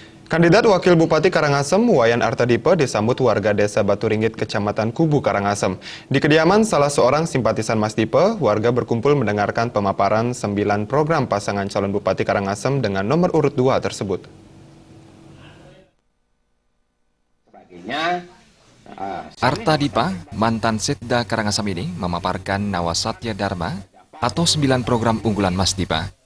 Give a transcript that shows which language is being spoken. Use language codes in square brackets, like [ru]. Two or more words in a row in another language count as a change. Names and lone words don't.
[id] Kandidat Wakil Bupati Karangasem, Wayan Artadipe, disambut warga Desa Batu Ringgit, Kecamatan Kubu, Karangasem. Di kediaman salah seorang simpatisan Mas Dipe, warga berkumpul mendengarkan pemaparan 9 program pasangan calon Bupati Karangasem dengan nomor urut 2 tersebut. Artadipe, mantan Setda Karangasem ini memaparkan Nawasatya Dharma atau 9 program unggulan Mas Dipe.